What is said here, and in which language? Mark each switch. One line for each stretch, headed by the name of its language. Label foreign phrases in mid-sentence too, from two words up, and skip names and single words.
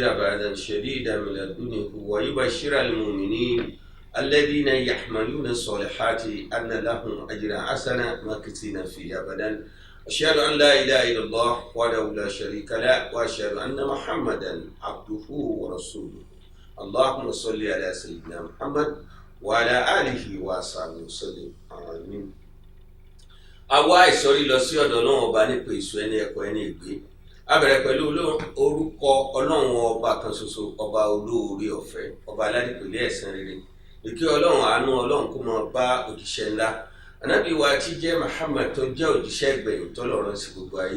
Arabic: بعدا شديدا من لدنه ويبشر المؤمنين الذين يحملون الصالحات أن لهم أجرا حسنا ماكثين فيه أبدا أشهد أن لا إله إلا الله وحده لا شريك له وأشهد أن محمدا عبده ورسوله اللهم صل على سيدنا محمد وعلى آله وصحبه وسلم آمين.
Yoruba: Àwa ìsọ̀rí lọ sí ọ̀dọ̀ Ọlọ́run ọba nípa ìsọ ẹni ẹ̀kọ́ ẹni ìgbé. A bẹ̀rẹ̀ pẹ̀lú orúkọ Ọlọ́run ọba kan ṣoṣo, ọba olóore ọ̀fẹ́, ọba aládìpẹ̀lẹ́ ẹ̀san rere. Ìkẹ́ Ọlọ́run àánú Ọlọ́run kó máa bá òjíṣẹ́ ńlá. Ànábì wa tí jẹ́ Muhammad tó jẹ́ òjíṣẹ́ ìgbẹ̀yìn tó lọ́rọ̀ sí gbogbo ayé.